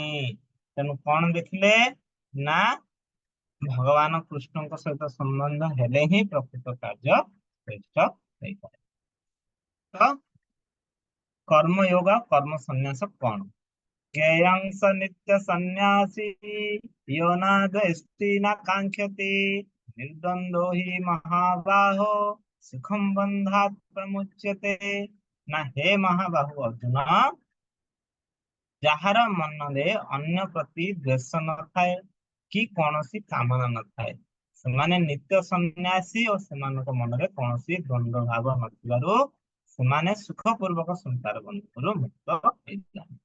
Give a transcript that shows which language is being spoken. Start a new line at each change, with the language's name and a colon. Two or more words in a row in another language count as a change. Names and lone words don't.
Odia: ତେଣୁ କଣ ଦେଖିଲେ ନା ଭଗବାନ କୃଷ୍ଣଙ୍କ ସହିତ ସମ୍ବନ୍ଧ ହେଲେ ହିଁ ପ୍ରକୃତ କାର୍ଯ୍ୟ ଶ୍ରେଷ୍ଠ ହେଇଥାଏ। ତ କର୍ମଯୋଗ କର୍ମ ସନ୍ନ୍ୟାସ କଣ?
Sanskrit: ଜ୍ଞେୟଂ ସ ନିତ୍ୟ ସନ୍ନ୍ୟାସୀ ୟୋ ନା ଦ୍वेष्टि न काङ्क्षति निर्द्वन्द्वो हि महाबाहो सुखम बन्धात् प्रमुच्यते।
Odia: ନା ହେ ମହାବାହୁ ଅର୍ଜୁନ, ଯାହାର ମନରେ ଅନ୍ୟ ପ୍ରତି ଦ୍ୱେଷ ନଥାଏ କି କୌଣସି କାମନା ନଥାଏ, ସେମାନେ ନିତ୍ୟ ସନ୍ନ୍ୟାସୀ ଓ ସେମାନଙ୍କ ମନରେ କୌଣସି ଦ୍ୱନ୍ଦ୍ୱ ଭାବ ନଥିବାରୁ ସେମାନେ ସୁଖପୂର୍ବକ ସଂସାର ବନ୍ଧନରୁ ମୁକ୍ତ ହେଇଥାନ୍ତି।